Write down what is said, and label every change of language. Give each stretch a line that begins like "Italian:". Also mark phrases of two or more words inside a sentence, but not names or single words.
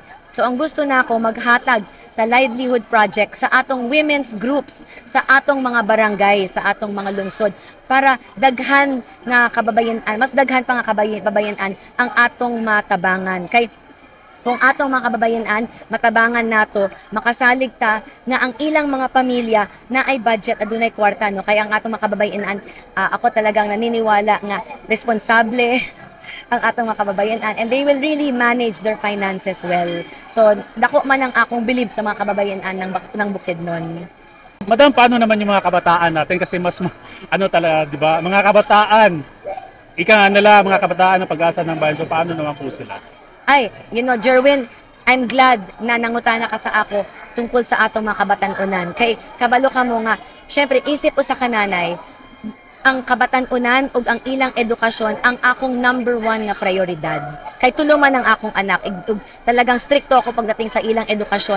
Cebuano: So ang gusto nako maghatag sa
English: livelihood project
Cebuano: sa atong
English: women's groups,
Cebuano: sa atong mga barangay, sa atong mga lungsod para daghan nga kababayenan, mas daghan pa nga kababayenan ang atong matabangan. Kay kung atong mga kababayenan matabangan nato, makasalig ta nga ang ilang mga pamilya na ay budget adunay kwarta no, kaya ang atong mga kababayenan,
Filipino: ako talagang naniniwala
Cebuano: nga responsable ang atong mga kababayenan
English: and they will really manage their finances well.
Cebuano: So dako man ang akong believe sa mga kababayenan ng Bukidnon.
Filipino: Madam, paano naman yung mga kabataan natin, kasi mas talaga, di ba, mga kabataan, ika nga nila mga kabataan ng pag-asa ng bayan, so paano naman po sila? Ay, Jerwin,
English: I'm glad
Cebuano: na nangutana ka sa ako tungkol sa atong mga kabatan-unan. Kay kabalo ka mo nga, syempre isip ko sa kananay, ang kabatan-unan ug ang ilang edukasyon ang akong number 1 nga prioridad. Kay tulungan ang akong anak, talagang stricto ako pagdating sa ilang edukasyon.